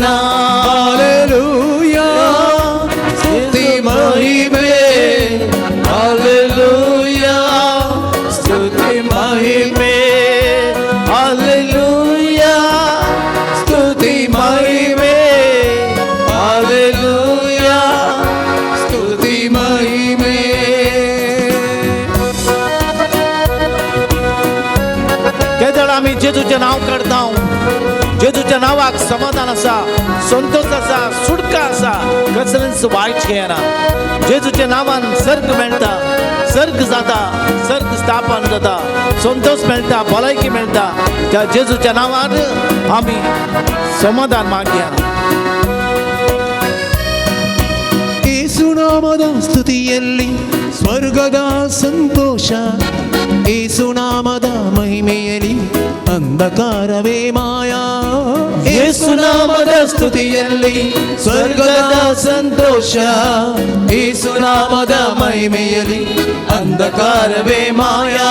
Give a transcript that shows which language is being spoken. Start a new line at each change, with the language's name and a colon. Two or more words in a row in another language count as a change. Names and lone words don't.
Kannada: ಹಲ್ಲೆಲೂಯಾ, ಸ್ತುತಿ ಮಹಿಮೆ, ಹಲ್ಲೆಲೂಯಾ, ಸ್ತುತಿ ಮಹಿಮೆ, ಹಲ್ಲೆಲೂಯಾ, ಸ್ತುತಿ ಮಹಿಮೆ, ಹಲ್ಲೆಲೂಯಾ, ಸ್ತುತಿ ಮಹಿಮೆ.
Konkani: केदळ आमी जेजूचें नांव काडटा. जेजूच्या नांवाक समाधान आसा, संतोष आसा, सुटका आसा, कसलेंच वायट येना. जेजूच्या नांवान सर्ग मेळटा, सर्ग जाता, सर्ग स्थापन जाता, संतोष मेळटा, भलायकी मेळटा. त्या जेजूच्या नांवान आमी समाधान मागया.
Kannada: ಯೇಸುನಾಮದ ಸ್ತುತಿಯಲ್ಲಿ ಸ್ವರ್ಗದ ಸಂತೋಷ, ಯೇಸುನಾಮದ ಮಹಿಮೆಯಲ್ಲಿ ಅಂಧಕಾರವೇ ಮಾಯಾ. ಯೇಸುನಾಮದ ಸ್ತುತಿಯಲ್ಲಿ ಸ್ವರ್ಗದ ಸಂತೋಷ, ಯೇಸುನಾಮದ ಮಹಿಮೆಯಲ್ಲಿ ಅಂಧಕಾರವೇ ಮಾಯಾ.